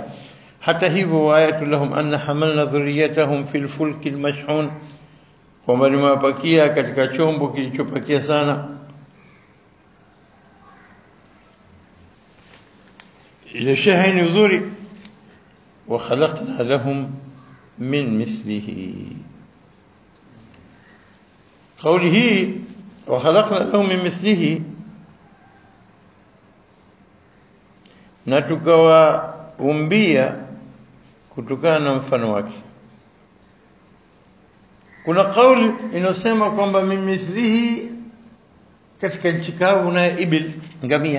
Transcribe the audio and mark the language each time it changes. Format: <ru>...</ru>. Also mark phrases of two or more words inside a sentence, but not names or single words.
<sw>Hata hivyo,</sw> <ar>وآية لهم أنا حملنا ذريتهم في الفلك المشحون,</ar> <sw>kwamba nimewapakia katika chombo kilichopakia sana. Ile shahini uzuri,</sw> <ar>وخلقنا لهم من مثله. قوله وخلقنا لهم من مثله,</ar> <sw>na tukawaumbia kutokana na mfano wake. Kuna kauli inosema kwamba</sw> <ar>من مثله</ar> <sw>katika nchi kavu na ibil, ngamia.</sw>